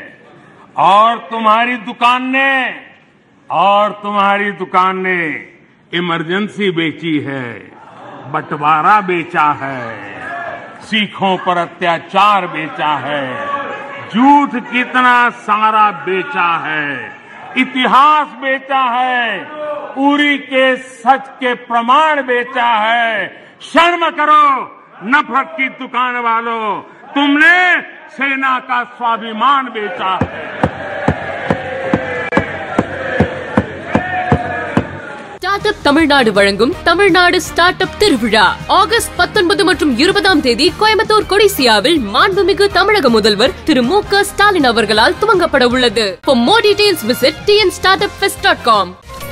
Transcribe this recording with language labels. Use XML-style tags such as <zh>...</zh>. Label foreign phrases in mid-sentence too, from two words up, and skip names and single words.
<hi>और तुम्हारी दुकान ने इमरजेंसी बेची है, बंटवारा बेचा है, सिखों पर अत्याचार बेचा है, झूठ कितना सारा बेचा है, इतिहास बेचा है, उरी के सच के प्रमाण बेचा है। शर्म करो नफरत की दुकान वालों, तुमने सेना का स्वाभिमान बेचा है।</hi> <ta>ஸ்டார்ட் அப் தமிழ்நாடு வழங்கும் தமிழ்நாடு ஸ்டார்ட் அப் திருவிழா ஆகஸ்ட் 19 மற்றும் 20ஆம் தேதி கோயம்புத்தூர் கொடிசியாவில் மாண்புமிகு தமிழக முதல்வர் திரு மு க ஸ்டாலின் அவர்களால் துவங்கப்பட உள்ளது.</ta> <en>For more details visit tnstartupfest.com.</en>